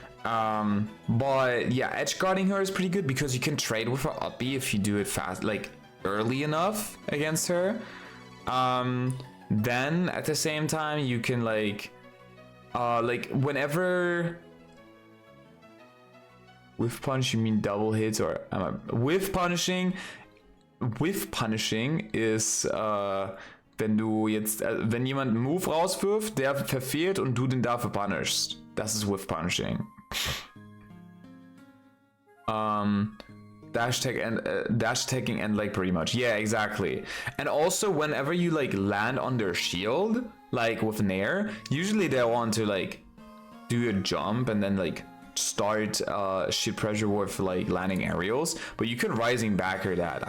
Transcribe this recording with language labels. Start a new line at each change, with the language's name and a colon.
English: But yeah, edge guarding her is pretty good because you can trade with her up B if you do it fast, like early enough against her. Then at the same time you can like whenever whiff punch, you mean double hits, or whiff punishing?
German: Whiff punishing ist, wenn du jetzt, wenn jemand einen Move rauswirft, der verfehlt und du den dafür punishst. Das ist whiff punishing.
English: Dash taking and like pretty much, yeah, exactly. And also whenever you like land on their shield, like with Nair, usually they want to like do a jump and then like start shield pressure with like landing aerials, but you can rising backer that.